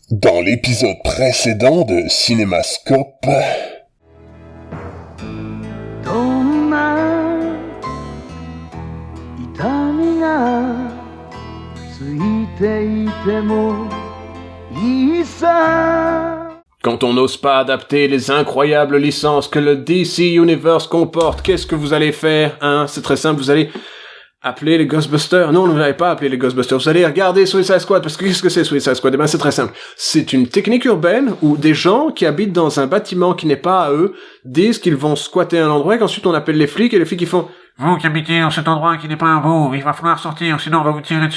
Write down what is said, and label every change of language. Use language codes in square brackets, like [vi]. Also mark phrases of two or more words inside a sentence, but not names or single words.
[fr] Dans l'épisode précédent de Cinémascope... [ja] どんな痛みがついていてもいいさ [fr] Quand on n'ose pas adapter les incroyables licences que le DC Universe comporte, qu'est-ce que vous allez faire, hein? C'est très simple, vous allez appeler les Ghostbusters. Non, vous n'allez pas appeler les Ghostbusters. Vous allez regarder Suicide Squad, parce que qu'est-ce que c'est Suicide Squad? Eh ben, c'est très simple. C'est une technique urbaine où des gens qui habitent dans un bâtiment qui n'est pas à eux disent qu'ils vont squatter un endroit et qu'ensuite on appelle les flics et les flics ils font « Vous qui habitez dans cet endroit qui n'est pas à vous, il va falloir sortir, sinon on va vous tirer dessus.